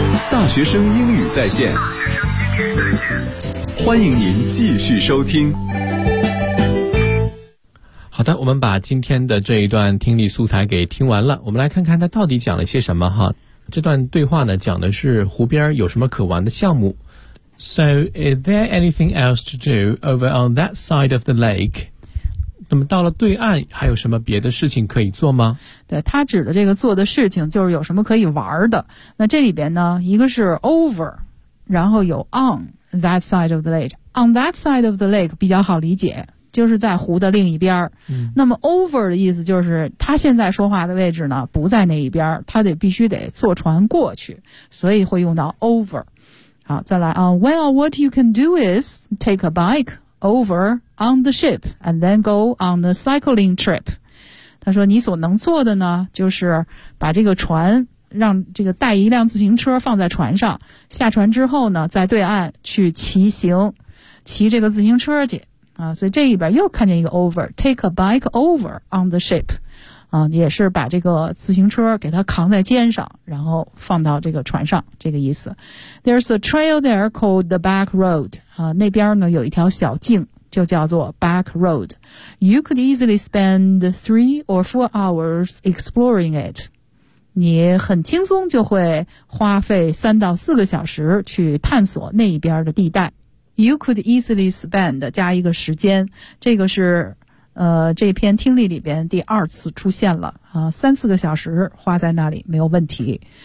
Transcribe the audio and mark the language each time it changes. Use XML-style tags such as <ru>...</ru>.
<zh>大学生英语在线，欢迎您继续收听。好的，我们把今天的这一段听力素材给听完了，我们来看看它到底讲了些什么哈。这段对话呢，讲的是湖边有什么可玩的项目。</zh> <en>So, is there anything else to do over on that side of the lake?</en> <zh>那么到了对岸还有什么别的事情可以做吗？对，他指的这个做的事情就是有什么可以玩的。那这里边呢，一个是 over， 然后有</zh> <en>on that side of the lake。 On that side of the lake</en> <zh>比较好理解，就是在湖的另一边。那么 over 的意思就是他现在说话的位置呢不在那一边，他得必须得坐船过去，所以会用到 over。好，再来啊。</zh> <en>Well, what you can do is take a bike over on the ship and then go on the cycling trip.</en> <zh>他说你所能做的呢，就是把这个船，让这个带一辆自行车放在船上，下船之后呢，在对岸去骑行，骑这个自行车去。啊，所以这里边又看见一个 over,</zh> <en>take a bike over on the ship.</en> <zh>啊，也是把这个自行车给它扛在肩上，然后放到这个船上，这个意思。</zh> <en>There's a trail there called the back road.</en> <zh>啊，那边呢有一条小径，就叫做 back road.</zh> <en>You could easily spend 3 or 4 hours exploring it.</en> <zh>你很轻松就会花费3到4个小时去探索那一边的地带。</zh> <en>You could easily spend</en> <zh>加一个时间，这个是这篇听力里边第二次出现了啊，3、4个小时花在那里没有问题。</zh>